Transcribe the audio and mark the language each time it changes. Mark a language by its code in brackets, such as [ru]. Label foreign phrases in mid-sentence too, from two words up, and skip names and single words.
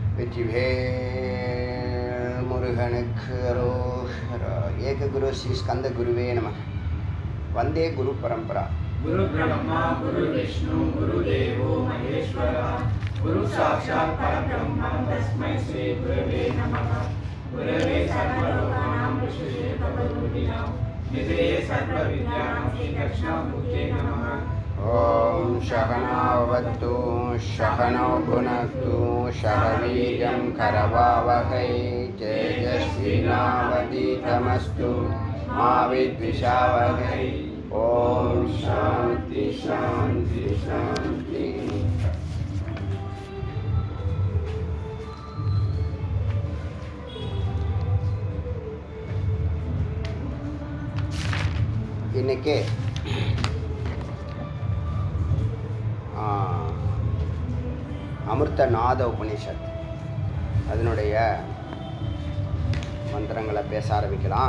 [ta] வெற்றிவேல் முருகனுக்கு அரோகரா. [sa] एक गुरु श्री स्कन्द गुरवे नम। वन्दे गुरु परम्परा. गुरु ब्रह्मा गुरु विष्णु गुरु देवो महेश्वरा गुरु साक्षात् परब्रह्म तस्मै श्री गुरवे नमः. गुरवे सर्वलोकानां विशेषे भगवद्गीतां निधये सर्वविद्यानां श्रीदक्षिणामूर्ते नमः. ओम सहनावतु सहनौ भुनक्तु सह वीर्यं करवावहै तेजस्विनावधीतमस्तु मा विद्विषावहै. ओम शांति शांति शांति. [ta] இன்னைக்கு அமிர்தநாத உபனிஷத் அதனுடைய மந்திரங்களை பேச ஆரம்பிக்கலாம்.